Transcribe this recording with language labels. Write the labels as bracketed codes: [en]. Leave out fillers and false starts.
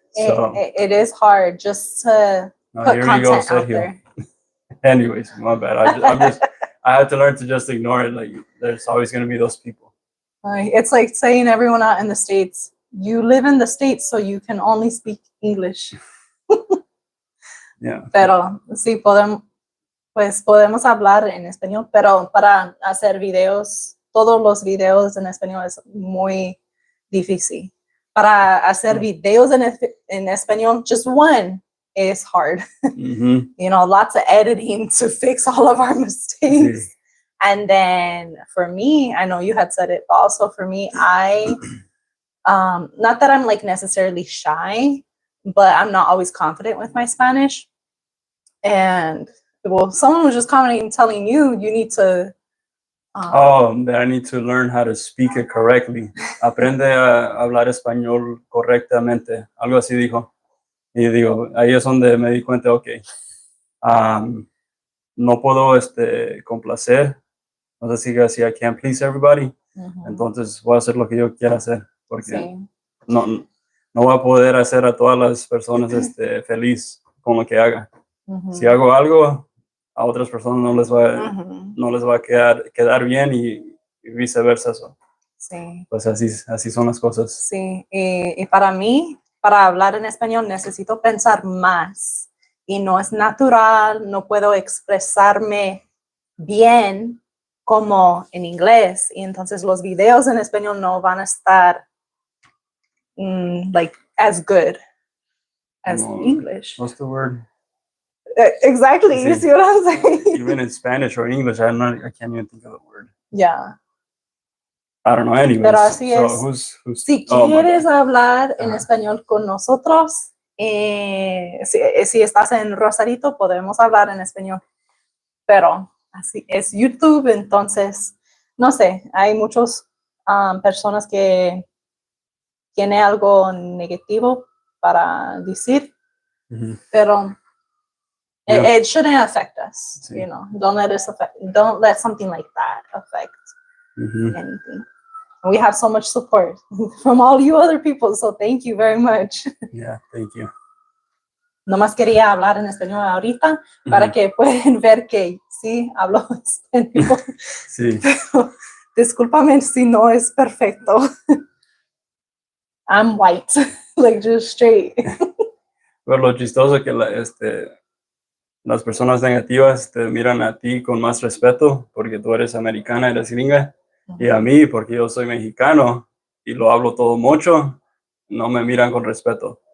[en] It is hard just to put content out there. Anyways, my bad. I had to learn to just ignore it. Like, there's always going to be those people. It's like saying everyone out in the States, you live in the States, so you can only speak English. Yeah. [es] Pero sí podemos hablar en español, pero para hacer videos, todos los videos en español es muy difícil. Para hacer videos en español, [en] just one is hard. You know, lots of editing to fix all of our mistakes. [es] Sí. [en] And then for me, I know you had said it, but also for me, I, not that I'm like necessarily shy, but I'm not always confident with my Spanish. And well, someone was just commenting and telling you need to. That I need to learn how to speak it correctly. [es] Aprende a hablar español correctamente. Algo así dijo. Y digo, ahí es donde me di cuenta, okay, no puedo complacer. No sé si [en] I can't please everybody. [es] Entonces voy a hacer lo que yo quiera hacer. Porque no voy a poder hacer a todas las personas feliz con lo que haga. Si hago algo, a otras personas no les va a quedar bien y viceversa. Sí. Pues así son las cosas. Sí, y para mí, para hablar en español necesito pensar más y no es natural, no puedo expresarme bien como en inglés y entonces los videos en español no van a estar [en] like as good as English. What's the word? Exactly, [es] sí. [en] You see what I'm saying? Even in Spanish or English, I can't even think of the word. Yeah. I don't know, anyways. [es] Pero así es. [en] Who's, [es] si quieres hablar en español con nosotros, si estás en Rosarito, podemos hablar en español. Pero así es YouTube, entonces, no sé, hay muchas personas que tienen algo negativo para decir, pero [en] it shouldn't affect us, [es] sí. [en] You know. Don't let something like that affect anything. We have so much support from all you other people, so thank you very much. Yeah, thank you. [es] Nomás quería hablar en español ahorita para que puedan ver que sí hablo español. Sí. Pero, discúlpame si no es perfecto. [en] I'm white, like just straight. [es] Pero lo chistoso es que las personas negativas te miran a ti con más respeto porque tú eres americana, eres gringa. Y a mí, porque yo soy mexicano y lo hablo todo mucho, no me miran con respeto.